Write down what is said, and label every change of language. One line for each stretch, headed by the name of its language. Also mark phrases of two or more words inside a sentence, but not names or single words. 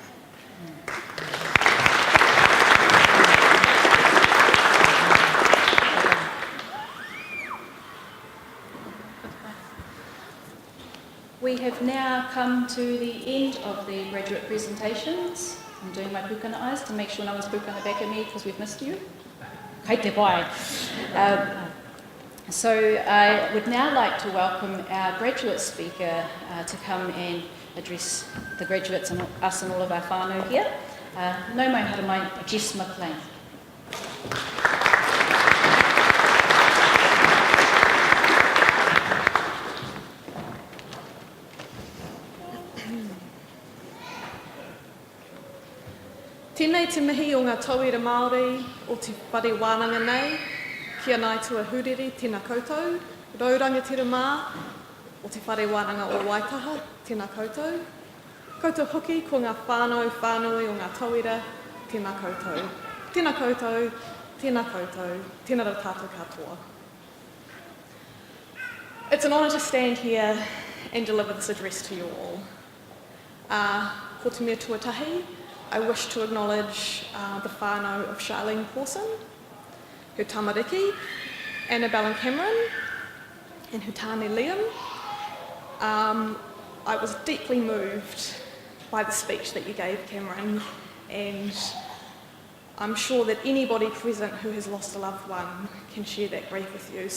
English: We have now come to the end of the graduate presentations. I'm doing my pukana eyes to make sure no one's pukana back at me because we've missed you.
Māori: Kei te pai.
English: So I would now like to welcome our graduate speaker to come and address the graduates and us and all of our whānau here.
Māori: Nau mai hara mai, Jess McLean. Tēnei te mihi o ngā tauira Māori o te whare wānanga nei, kia nai tua huriri tēnā koutou, raurangatira mā o te whare wānanga o Waitaha, tēnā koutou. Koutou hoki ko ngā whānau whānui o ngā tauira, tēnā koutou. Tēnā koutou, tēnā koutou, tēnā rā tātou katoa.
English: It's an honour to stand here and deliver this address to you all.
Māori: Ko te mea tuatahi,
English: I wish to acknowledge the whānau of Charlene Pawson, her tamariki, Annabelle and Cameron, and her tāne Liam. I was deeply moved by the speech that you gave, Cameron, and I'm sure that anybody present who has lost a loved one can share that grief with you.